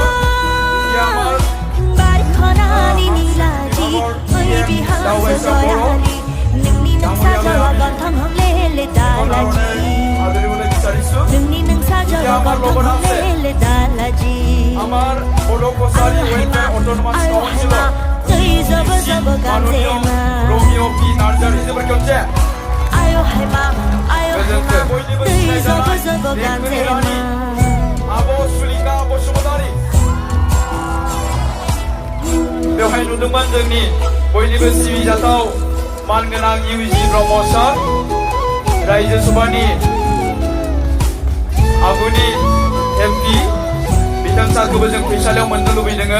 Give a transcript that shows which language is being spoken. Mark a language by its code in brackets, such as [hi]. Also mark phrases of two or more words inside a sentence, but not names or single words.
[as] এতিয়া আমাৰ আদৰিবলৈ বিচাৰিছোঁ। এতিয়া আমাৰ লগত আছে আমাৰ বড়ো কছাৰী ৱেলফেয়াৰ অট'নমাছ কাউন্সিলৰ মাননীয় ৰমিঅ' পি নাৰ্জাৰী [brx] जोबोर खेबसे बयनिबो सिनायजानाय आब' सुलिखा बसुमतारी। बेवहाय नुदोंमोन जोंनि बयनिबो सिबिजाथाव मानगोनां UG ब्रह्म सार, रायजो सभानि आगुनि MP बिथां सारखौबो जों फैसालियाव मोननो लुबैदों।